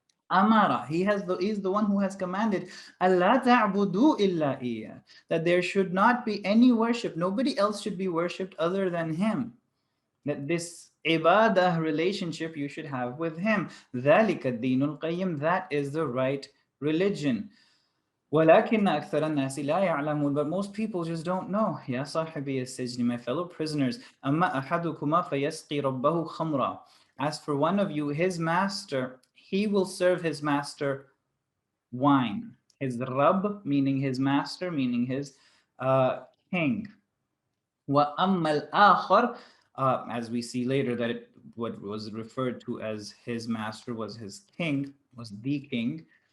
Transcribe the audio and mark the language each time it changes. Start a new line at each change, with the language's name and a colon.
English: Amara, he's the one who has commanded, Allah ta'budu illa iya, that there should not be any worship, nobody else should be worshipped other than Him. That this ibadah relationship you should have with Him.
Arabic: ذَلِكَ الدِّينُ الْقَيِّمُ.
English: That is the right religion.
Arabic: وَلَكِنَّ أَكْثَرَ النَّاسِ لَا يَعْلَمُونَ.
English: But most people just don't know.
Arabic: يَا صَاحِبِيَ السِّجْنِ.
English: My fellow prisoners.
Arabic: أَمَّا أَحَدُكُمَا فَيَسْقِي رَبَّهُ خَمْرًا.
English: As for one of you, his master, he will serve his master wine. His Rabb, meaning his master, meaning his king.
Arabic: وَأَمَّا الْآخَرُ,
English: as we see later that what was referred to as his master was his king, was the king.